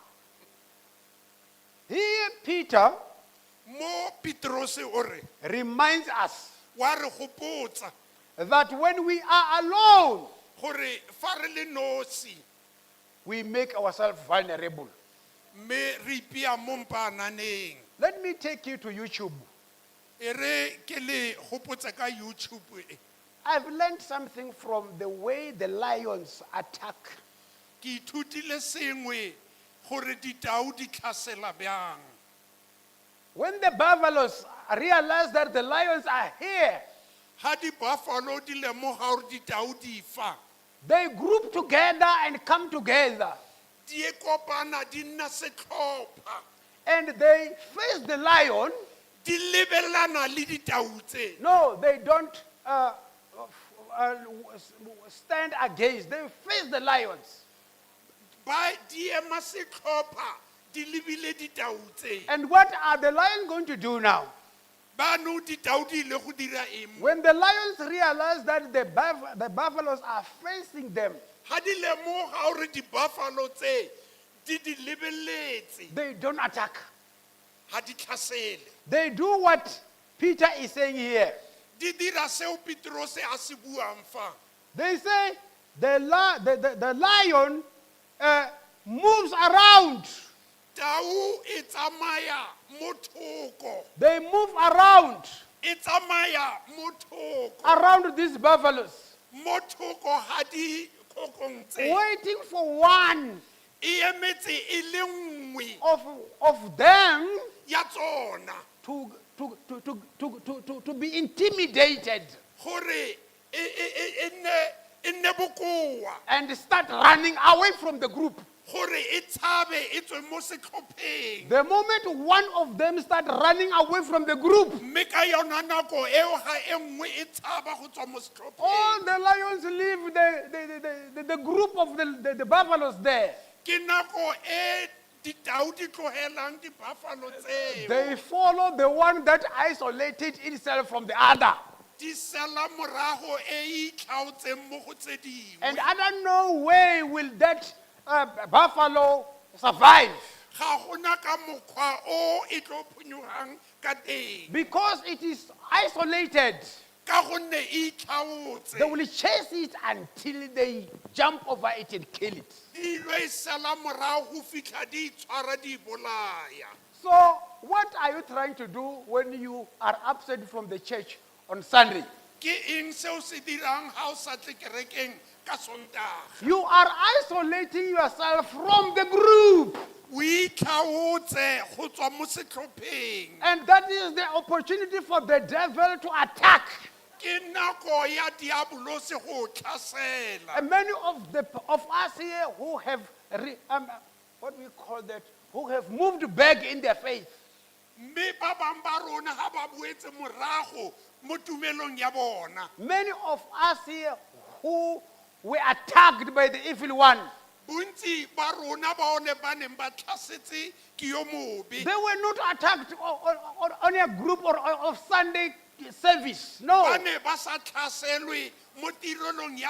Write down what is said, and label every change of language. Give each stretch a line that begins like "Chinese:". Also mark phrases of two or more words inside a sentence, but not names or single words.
English: Here, Peter
Tswana: Mo Petrose o re,
English: reminds us
Tswana: wa re gopotsa
English: that when we are alone,
Tswana: gore fa re le nosi,
English: we make ourselves vulnerable.
Tswana: me re ipea mo mpananeng.
English: Let me take you to YouTube.
Tswana: E re ke le gopotsa ka YouTube e.
English: I've learned something from the way the lions attack.
Tswana: Ke ithutile sengwe gore ditau di tlhasela bjang.
English: When the buffaloes realize that the lions are here,
Tswana: Ha di buffalo di lemoga gore ditau di fa,
English: they group together and come together.
Tswana: di e kopana di nna setlhopha,
English: And they face the lion.
Tswana: di lebelana le ditau tse.
English: No, they don't stand against. They face the lions.
Tswana: Ba di ema setlhopha, di lebile ditau tse.
English: And what are the lions going to do now?
Tswana: Ba no ditau di ile go dira eng?
English: When the lions realize that the buffaloes are facing them,
Tswana: Ha di lemoga gore di buffalo tse di lebeletse,
English: they don't attack.
Tswana: ha di tlhasele.
English: They do what Peter is saying here.
Tswana: Di dira seo Petrose a se buang fa.
English: They say the lion moves around.
Tswana: Tau e tsamaya mo thoko,
English: They move around
Tswana: e tsamaya mo thoko,
English: around these buffaloes,
Tswana: mo thoko ha di kokong tse.
English: waiting for one
Tswana: E emetse e le nngwe
English: of them
Tswana: ya tsona
English: to be intimidated
Tswana: gore e nne bokoa,
English: and start running away from the group.
Tswana: gore e tshabe e tswe mo setlhopheng.
English: The moment one of them start running away from the group,
Tswana: Mme ka yona nako eo ga e nngwe e tshaba go tswa mo
English: all
Tswana: setlhopheng.
English: the lions leave the group of the buffaloes there.
Tswana: Ke nako e ditau di tlogelang di buffalo tseo.
English: They follow the one that isolated itself from the other.
Tswana: Di sela morago e itlhaotseng mo go tse dingwe.
English: And I don't know where will that buffalo survive,
Tswana: Ga gona ka mokgwa o e tlo phunyogang ka teng,
English: because it is isolated.
Tswana: ka gonne e itlhaotse.
English: They will chase it until they jump over it and kill it.
Tswana: Di lo e sela morago go fitlha di itshwara di bolaya.
English: So what are you trying to do when you are absent from the church on Sunday?
Tswana: Ke eng seo se dirang ha o sa tle kerekeng ka Sontaga?
English: You are isolating yourself from the group.
Tswana: O itlhaotse go tswa mo setlhopheng.
English: And that is the opportunity for the devil to attack.
Tswana: Ke nako ya diabolose go tlhasela.
English: And many of us here who have, what we call that, who have moved back in their faith.
Tswana: mme ba bang ba rona ha ba boetse morago mo tumelong ya bona.
English: Many of us here who were attacked by the evil one,
Tswana: Bontsi ba rona ba one ba neng ba tlhasetse ke yo mobe.
English: they were not attacked on a group or of Sunday service. No.
Tswana: Ba ne ba sa tlhaselwe mo tirelong ya